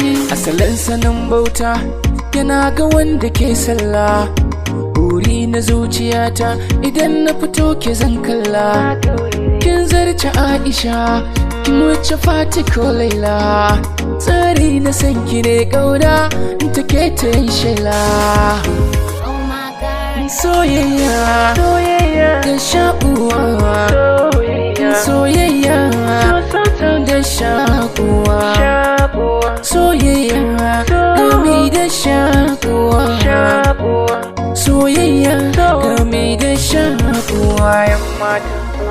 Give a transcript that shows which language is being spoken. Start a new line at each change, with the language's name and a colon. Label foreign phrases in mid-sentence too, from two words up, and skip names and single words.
Hausa: Asalin sanin bauta yana ga wanda ke sallah. Buri na zuciyata idan na fito ke zan kalla. Kin zarce Aisha, kin wuce Fati ko Laila. Tsari na san ki ne ƙauna, in take ta yin shela.
English: Oh my God.
Hausa: Soyayya, Soyayya. da shakuwa. Soyayya. Soyayya, So, so, so. da shakuwa. Shakuwa. Soyayya, So. gami da shakuwa. Shakuwa. Soyayya, So. gami da shakuwa. Yan mata.